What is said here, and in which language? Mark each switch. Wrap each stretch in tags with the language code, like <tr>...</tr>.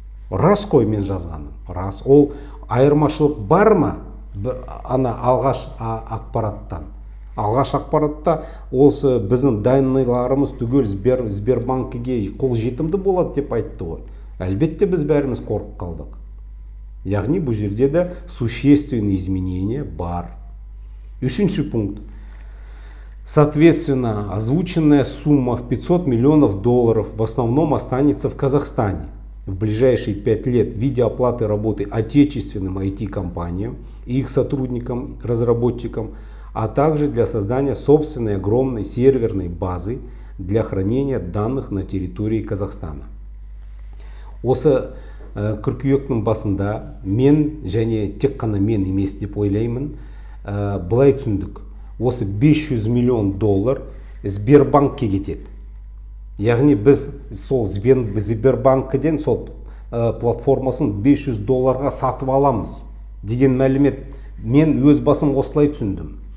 <kk>Рас қой мен жазғаным. Рас. Ол айырмашылық бар ма? Ана алғаш ақпараттан. Алғаш ақпаратта осы біздің данныйларымыз түгел Сбербанкіге қолжетімді болады деп айтты ғой. Әлбетте біз бәріміз қорқып қалдық. Яғни бұл жерде де</kk> <ru>существенные изменения</ru> <kk>бар. Үшінші пункт.</kk> <ru>Соответственно, озвученная сумма в $500 миллионов в основном останется в Казахстане в ближайшие 5 лет в виде оплаты работы отечественным IT-компаниям и их сотрудникам, разработчикам, а также для создания собственной огромной серверной базы для хранения данных на территории Казахстана.</ru> <kk>Осы қыркүйектің басында мен және тек қана мен емес деп ойлаймын, былай түсіндік. Осы $500 миллион Сбербанкке кетеді. Яғни біз сол Сбербанкіден сол платформасын $500 сатып аламыз деген мәлімет мен өз басым осылай түсіндім.</kk>